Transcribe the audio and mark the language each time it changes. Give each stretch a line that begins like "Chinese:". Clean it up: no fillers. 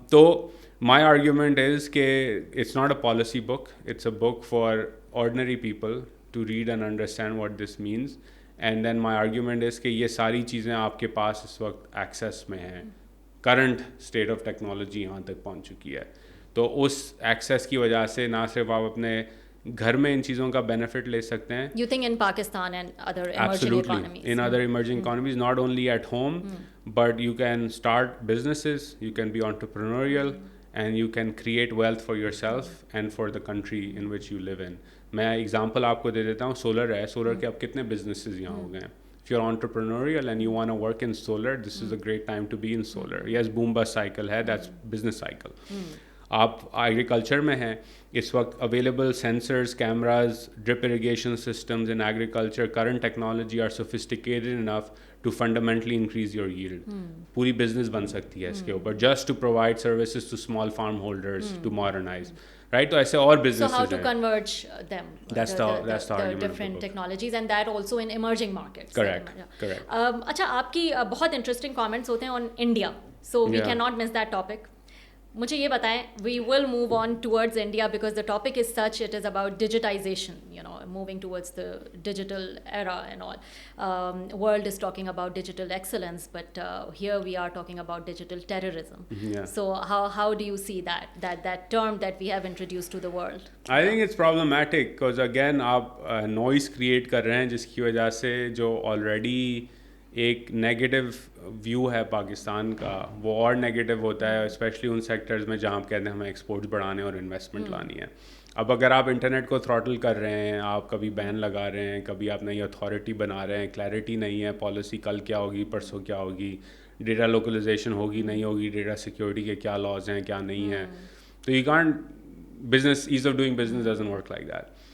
English: تو my argument is کہ it's not a policy book, it's a book for ordinary people to read and understand what this means. And then my argument is
Urdu: کہ یہ ساری چیزیں آپ کے پاس اس وقت ایکسیس میں ہیں,
English: current state of technology
Urdu: یہاں تک پہنچ چکی ہے. تو اس ایکسیس کی وجہ سے نہ صرف آپ اپنے گھر میں ان چیزوں کا بینیفٹ لے سکتے ہیں.
English: You think in Pakistan and other emerging economies? In other emerging economies, not only at home, but you can start businesses, you can be entrepreneurial, and you can create wealth for yourself and for the country in which you live in.
Urdu: میں example آپ کو دے دیتا ہوں, solar ہے, solar کے اب کتنے businesses یہاں ہو گئے ہیں.
English: If you're entrepreneurial and you want to work in solar, this is a great time to be in solar. Yes, boom bust cycle ہے, that's business cycle.
Urdu: آپ ایگریکلچر میں ہیں اس وقت,
English: Available sensors, cameras, drip irrigation systems in agriculture, current technology are sophisticated enough to fundamentally increase your yield.
Urdu: پوری business بن سکتی ہے اس کے اوپر,
English: Just to provide services to small farm holders to modernise. Right,
Urdu: تو ایسے اور
English: businesses So how to
Urdu: ہیں.
English: converge them, That's the argument different technologies, and that also in emerging markets. Correct.
Urdu: اچھا آپ کی بہت انٹرسٹنگ کامنٹس ہوتے ہیں
English: on India, so we cannot miss that topic.
Urdu: مجھے یہ بتائیں,
English: we will move on towards India because the topic is such, it is about digitization, moving towards the digital era and all. World is talking about digital excellence, but here we are talking about digital terrorism. Yeah. So how do you see that term that we have introduced to the world? I think it's problematic because again
Urdu: آپ noise create کر رہے ہیں جس کی وجہ سے جو already ایک نیگیٹو ویو ہے پاکستان کا وہ اور نیگیٹو ہوتا ہے, اسپیشلی ان سیکٹرز میں جہاں آپ کہتے ہیں ہمیں ایکسپورٹس بڑھانے اور انویسٹمنٹ لانی ہے. اب اگر آپ انٹرنیٹ کو تھروٹل کر رہے ہیں, آپ کبھی بین لگا رہے ہیں, کبھی آپ نئی اتھارٹی بنا رہے ہیں, کلیئرٹی نہیں ہے پالیسی کل کیا ہوگی, پرسوں کیا ہوگی, ڈیٹا لوکلائزیشن ہوگی نہیں ہوگی, ڈیٹا سیکورٹی کے کیا لاز ہیں کیا نہیں ہیں, تو
English: You can't business, as of doing business doesn't work like that.